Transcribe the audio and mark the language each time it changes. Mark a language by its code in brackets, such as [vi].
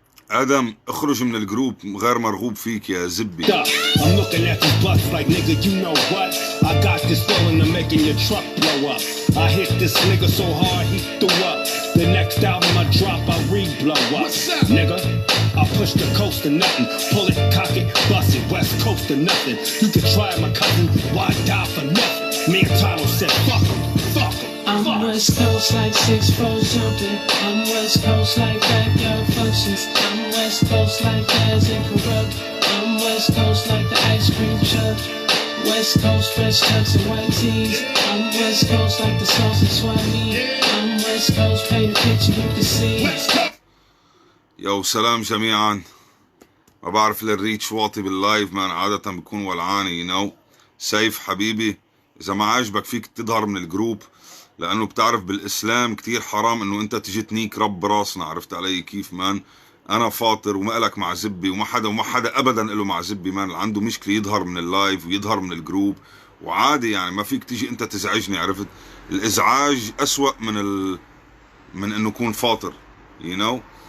[ar] ادم اخرج من الجروب غير مرغوب فيك يا زبي. [en] I'm looking at this bus like nigga, you know what? I got this feeling of making your truck blow up. I hit this nigga so hard he threw up. The next album I drop, I re-blow up. What's up, nigga? I push the coast to nothing. Pull it, cock it, bust it. West coast to nothing. You can try my cousin. Why die for nothing? Me and Tyler said fuck him, fuck him. I'm West Coast like 6'4" jumping. I'm West Coast like backyard functions. I'm West Coast like Jazz and Corrupt. I'm West Coast like the ice cream truck. West Coast fresh chucks and white tees. I'm West Coast like the sauce and swine. I'm West Coast paint a picture you can see. [ar] يو سلام جميعا. ما بعرف الريتش واطي باللايف مان، عادة بكون ولعاني [en] you know. [ar] سيف حبيبي إذا ما عاجبك فيك تظهر من الجروب، لأنه بتعرف بالإسلام كتير حرام إنه أنت تجي تنيك رب براسنا، عرفت علي كيف مان؟ أنا فاطر وما إلك مع زبي وما حدا أبدا إله مع زبي مان، اللي عنده مشكلة يظهر من اللايف ويظهر من الجروب وعادي يعني، ما فيك تيجي أنت تزعجني، عرفت؟ الإزعاج أسوأ من إنه يكون فاطر [en] you know.